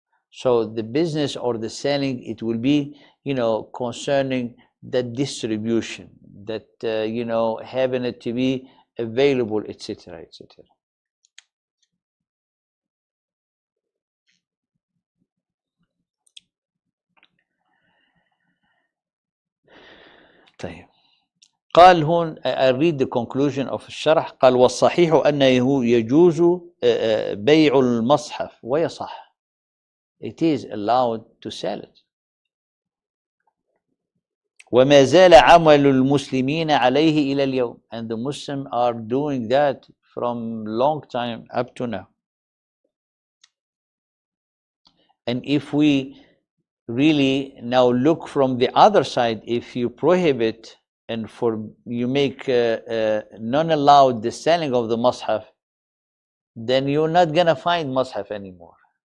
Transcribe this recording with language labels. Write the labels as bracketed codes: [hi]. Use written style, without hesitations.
[en] So the business or the selling, it will be, concerning the distribution, that, having it to be available, etc., etc. [ar] طيب. قال هون, [en] I read the conclusion of الشرح. [ar] قال والصحيح أنه يجوز بيع المصحف ويصح. [en] It is allowed to sell it. [ar] وما زال عمل المسلمين عليه إلى اليوم. [en] And the Muslims are doing that from long time up to now. And if we really now look from the other side, if you prohibit and you make non-allowed the selling of the Mus'haf, then you're not going to find Mus'haf anymore.